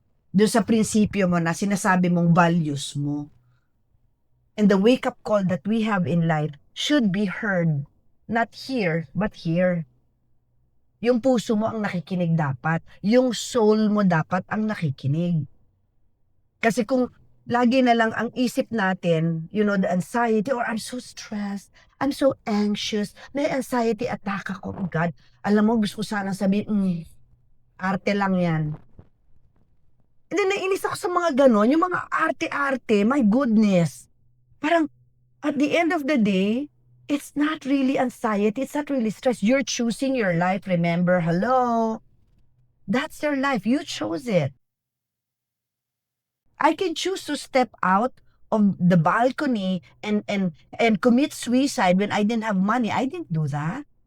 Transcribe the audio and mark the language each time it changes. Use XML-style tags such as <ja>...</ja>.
<tl>Doon sa prinsipyo mo na sinasabi mong values mo.</tl> <en>And the wake-up call that we have in life should be heard. Not here, but here.</en> <tl>Yung puso mo ang nakikinig dapat. Yung soul mo dapat ang nakikinig. Kasi kung lagi na lang ang isip natin,</tl> <en>the anxiety, or I'm so stressed, I'm so anxious,</en> <tl>may anxiety attack ako,</tl> <en>oh God.</en> <tl>Alam mo, gusto ko sana sabihin, arte lang yan. And then nainis ako sa mga ganon, yung mga arte-arte,</tl> <en>my goodness. Parang, at the end of the day, it's not really anxiety, it's not really stress. You're choosing your life, remember, hello? That's your life, you chose it. I can choose to step out of the balcony and commit suicide when I didn't have money. I didn't do that.</en>